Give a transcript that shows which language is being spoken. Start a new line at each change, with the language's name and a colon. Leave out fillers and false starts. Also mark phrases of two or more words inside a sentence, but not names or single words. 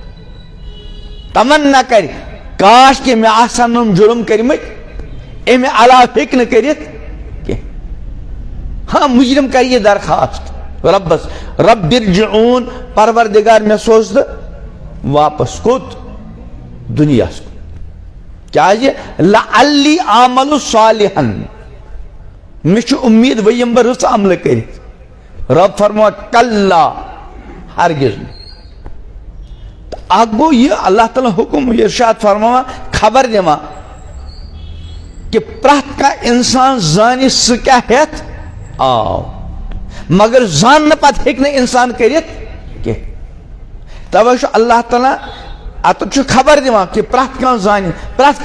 Kashmiri: تمنا کرِ کاش کہ مےٚ آسان یِم جُرم کٔرمٕتۍ امہِ علاوٕ ہیٚکہِ نہٕ کٔرِتھ کینٛہہ ہاں مجرم کر یہ درخواست ربس
Arabic: رب ارجعون
Kashmiri: پروردگار میں سوز تہٕ واپس کوٚت دُنیاہس کُن کیازِ
Arabic: لعلی اعمل صالحا
Kashmiri: مےٚ چھُ اُمید وۄنۍ یِمہٕ بہٕ رٕژ عملہٕ کٔرِتھ رب فرماوان کلا ہرگز نہٕ تہٕ اکھ گوٚو یہِ اللہ تعالیٰ حکم ارشاد فرماوان خبر دِوان کہ پرٛٮ۪تھ کانٛہہ انسان زانہِ سُہ کیٛاہ ہٮ۪تھ آو مگر زاننہٕ پتہٕ ہیٚکہِ نہٕ انسان کٔرِتھ کینٛہہ توے چھُ اللہ تعالیٰ اتھ چھُ خبر دِوان کہ پرٛٮ۪تھ کانٛہہ زانہِ پرٛٮ۪تھ